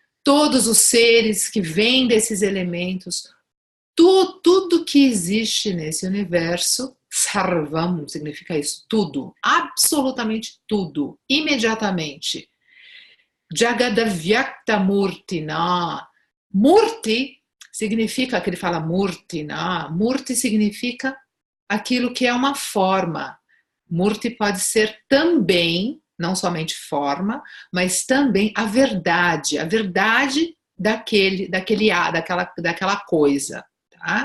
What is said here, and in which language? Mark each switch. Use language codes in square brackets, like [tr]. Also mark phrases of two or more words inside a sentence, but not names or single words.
[pt] todos os seres que vêm desses elementos, tudo que existe nesse universo, sarvam significa isso, tudo, absolutamente tudo, imediatamente. [sa] जगदव्यक्त मूर्तिना. [pt] Murti significa, que ele fala Murtina, Murti significa aquilo que é uma forma. Murti pode ser também, não somente forma, mas também a verdade daquela coisa, tá?